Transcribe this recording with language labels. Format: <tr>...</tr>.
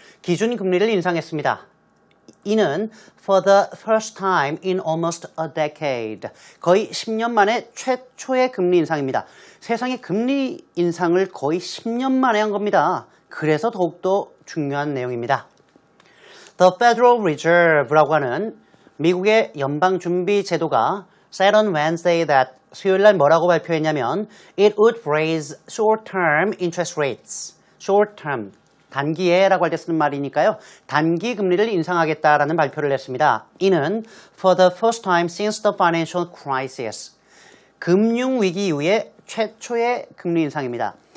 <ko>기준금리를 인상했습니다. 이는</ko> <en>for the first time in almost a decade.</en> <ko>거의 10년 만에 최초의 금리 인상입니다. 세상에 금리 인상을 거의 10년 만에 한 겁니다. 그래서 더욱더 중요한 내용입니다.</ko> <en>The Federal Reserve라고 하는</en> <ko>미국의 연방준비제도가</ko> <en>said on Wednesday that</en> <ko>수요일 날 뭐라고 발표했냐면</ko> <en>it would raise short-term interest rates. short-term.</en> <ko>단기에라고 할 때 쓰는 말이니까요. 단기 금리를 인상하겠다라는 발표를 했습니다. 이는</ko> <en>for the first time since the financial crisis.</en> <ko>금융위기 이후에 최초의 금리 인상입니다.</ko>